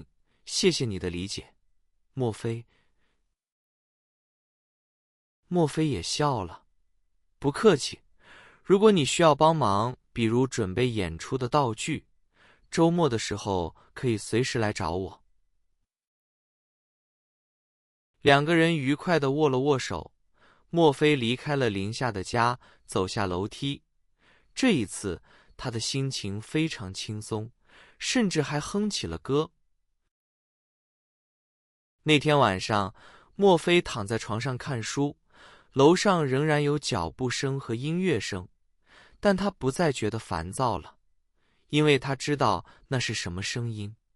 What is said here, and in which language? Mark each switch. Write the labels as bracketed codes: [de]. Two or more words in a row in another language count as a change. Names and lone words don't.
[zh] 謝謝你的理解，墨菲。墨菲也笑了，不客氣。如果你需要幫忙，比如準備演出的道具，周末的時候可以隨時來找我。2個人愉快地握了握手。墨菲離開了林夏的家，走下樓梯。這一次，他的心情非常輕鬆，甚至還哼起了歌。那天晚上，墨菲躺在床上看書，樓上仍然有腳步聲和音樂聲，但他不再覺得煩躁了，因為他知道那是什麼聲音。